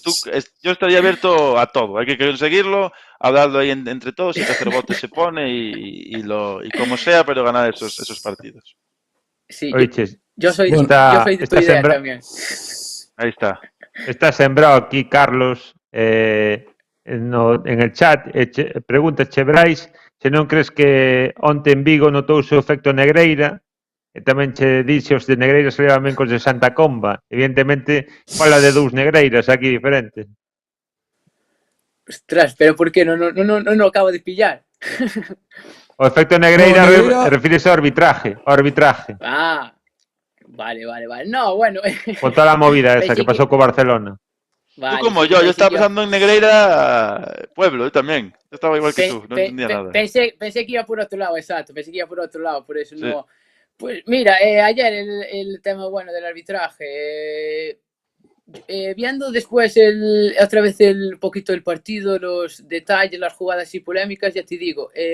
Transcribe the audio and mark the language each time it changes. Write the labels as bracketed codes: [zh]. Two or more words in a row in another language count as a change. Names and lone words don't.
[es] Yo estaría abierto a todo. Hay que conseguirlo, hablarlo ahí entre todos y que hacer bote se pone y como sea, pero ganar esos partidos. Sí, Oye, yo soy de tu idea también. Ahí está. Está sembrado aquí Carlos en el chat, pregunta Bryce [gl] se non crees que onte en Vigo notouse o efecto Negreira e tamén che dixe os de Negreira se levan ben cos de Santa Comba, evidentemente fala de 2 Negreiras aquí diferentes. Ostras, pero por que non acabo de pillar? O efecto Negreira refírese ao arbitraje. [es] Ah, vale. No, bueno. [gl] Con toda a movida esa que pasou co Barcelona. [es] Vale, tú como yo estaba pensando en Negreira, pueblo, yo también. Yo estaba igual que tú, no entendía nada. Pensé que iba por otro lado, exacto, por eso sí. No. Pues mira, ayer el tema bueno del arbitraje, viendo después otra vez el poquito del partido, los detalles, las jugadas y polémicas, ya te digo,